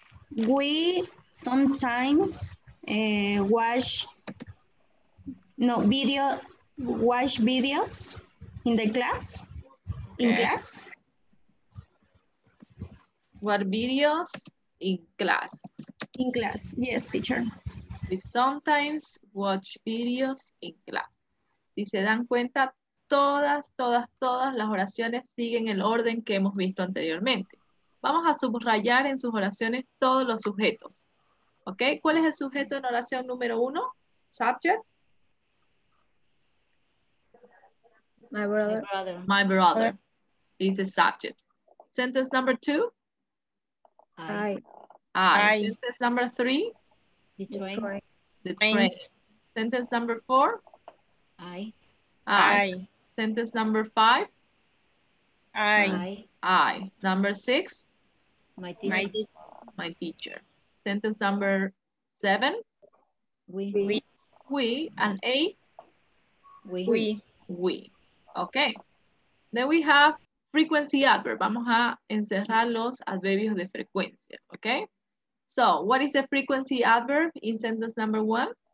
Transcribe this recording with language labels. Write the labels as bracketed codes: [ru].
[en] We sometimes watch videos in the class. In class. What videos? In class. In class, yes, teacher. We sometimes watch videos in class. [es] Si se dan cuenta, todas las oraciones siguen el orden que hemos visto anteriormente. Vamos a subrayar en sus oraciones todos los sujetos. ¿Ok? ¿Cuál es el sujeto en oración número 1? [en] Subject. My brother. My brother is the subject. Sentence number 2? I. Sentence number 3? The train. The train. Sentence number 4? I. Sentence number 5? I. Number 6? My teacher. My teacher. Sentence number 7? We. And 8? We. Okay. Then we have frequency adverb. [es] Vamos a encerrar los adverbios de frecuencia. [en] Okay. So, what is a frequency adverb in sentence number 1?